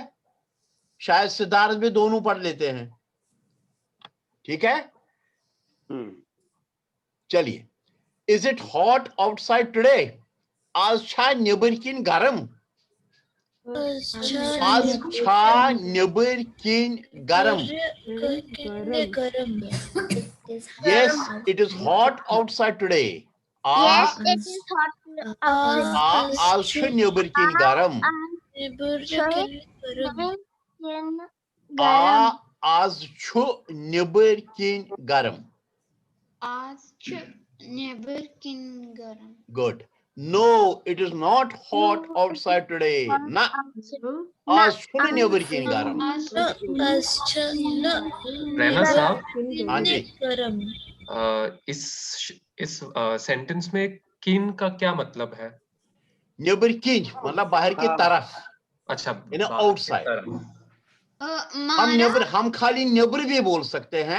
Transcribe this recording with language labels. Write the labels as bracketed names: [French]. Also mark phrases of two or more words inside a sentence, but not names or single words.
[Hindi] शायद सिद्धार्थ भी दोनों पढ़ लेते हैं. ठीक है. चलिए. [English] Is it hot outside today? [Kashmiri] आज छा निबर किन गरम? आज छा निबर किन गरम? [English] Yes, it is hot outside today. Yes, it is hot outside. [Kashmiri] आज छ निबर किन गरम? आज छु निबर किन गरम? आज छु निबर किन गरम. [English] Good. No, it is not hot outside today. [Kashmiri] Na. आज छुन नेबर की गरम. [Hindi] रैना साहब, हाँ जी. इस सेंटेंस में किन का क्या मतलब है? नेबर की मतलब बाहर की तरफ. अच्छा, [English] In outside. [Hindi] हम नेबर, हम खाली नेबर भी बोल सकते हैं.